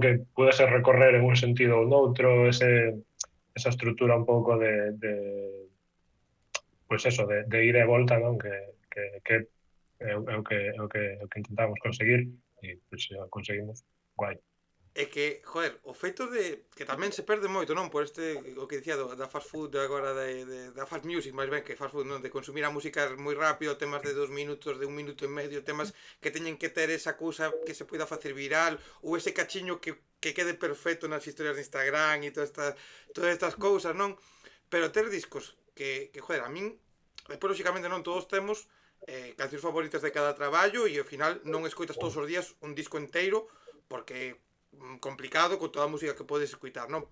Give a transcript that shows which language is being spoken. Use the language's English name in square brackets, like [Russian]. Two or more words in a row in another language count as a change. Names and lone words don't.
[Galician] Que pudese recorrer en un sentido ou noutro, esa estrutura un pouco pois eso, de ida e volta, non? Que é o que intentamos conseguir e pois, se o conseguimos, guai. É que, joder, o feito de que tamén se perde moito, non? Por o que dicía da [English] fast food [Galician] agora da [English] fast music, [Galician] máis ben que [English] fast food, [Galician] non? De consumir a música moi rápido, temas de 2 minutos, de 1 minuto e medio, temas que teñen que ter esa cousa que se poida facer viral, ou ese cachiño que quede perfecto nas historias de Instagram e todas estas cousas, non? Pero ter discos joder, a min, despois, lógicamente, non todos temos cancións favoritas de cada traballo e ao final non escoitas todos os días un disco inteiro porque complicado con toda a música que podes escutar, non?